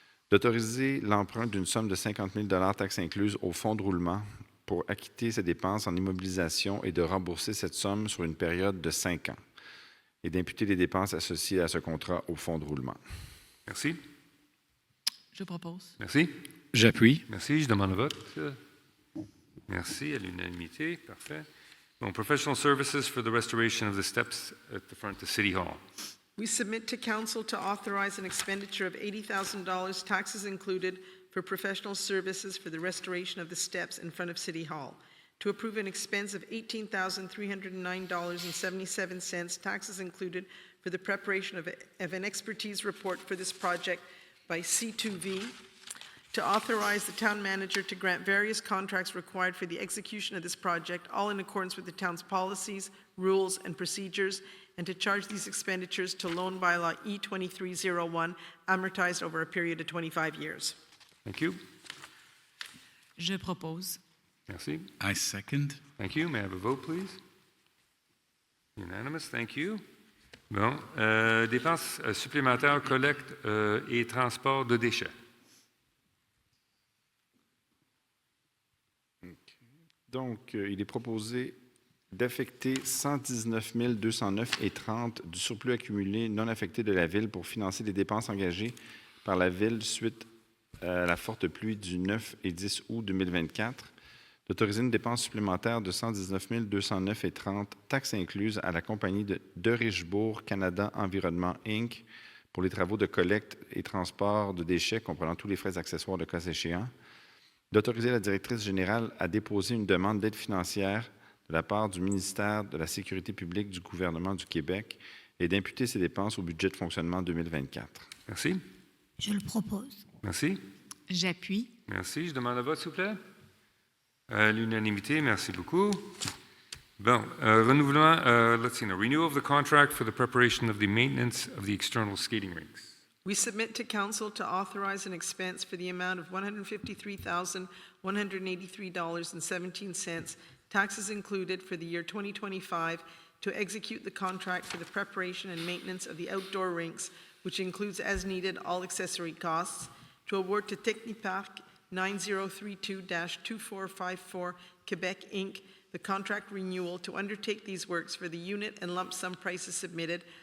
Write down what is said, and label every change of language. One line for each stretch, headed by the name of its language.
French: D'autoriser l'emprunt d'une somme de 50 000 taxes incluses au fonds de roulement pour acquitter ces dépenses en immobilisation et de rembourser cette somme sur une période de 5 ans, et d'imputer les dépenses associées à ce contrat au fonds de roulement. Merci. Je propose. Merci. J'appuie. Merci. Je demande le vote. Merci. À l'unanimité. Parfait.
English: Bon, professional services for the restoration of the steps at the front of City Hall. We submit to Council to authorize an expenditure of $80,000, taxes included, for professional services for the restoration of the steps in front of City Hall. To approve an expense of $18,309.77, taxes included, for the preparation of an expertise report for this project by C2V. To authorize the town manager to grant various contracts required for the execution of this project, all in accordance with the town's policies, rules, and procedures, and to charge these expenditures to loan bylaw E2301, amortized over a period of 25 years. Thank you.
French: Je propose. Merci.
English: I second. Thank you. May I have a vote, please? Unanimous. Thank you. Bon.
French: Dépenses supplémentaires, collecte et transport de déchets. Donc, il est proposé d'affecter 119 209,30 du surplus accumulé non affecté de la Ville pour financer les dépenses engagées par la Ville suite à la forte pluie du 9 et 10 août 2024, d'autoriser une dépense supplémentaire de 119 209,30 taxes incluses à la compagnie de Richebourg Canada Environnement Inc. pour les travaux de collecte et transport de déchets comprenant tous les frais accessoires de cas échéant, d'autoriser la directrice générale à déposer une demande d'aide financière de la part du ministère de la Sécurité publique du gouvernement du Québec et d'imputer ces dépenses au budget de fonctionnement 2024. Merci. Je le propose. Merci. J'appuie. Merci. Je demande le vote, s'il vous plaît. À l'unanimité, merci beaucoup.
English: Bon,
French: renouvellement,
English: let's see now. Renewal of the contract for the preparation of the maintenance of the external skating rinks. We submit to Council to authorize an expense for the amount of $153,183.17, taxes included, for the year 2025, to execute the contract for the preparation and maintenance of the outdoor rinks, which includes, as needed, all accessory costs, to award to Techniparc 9032-2454 Quebec Inc. the contract renewal to undertake these works for the unit and lump sum prices submitted,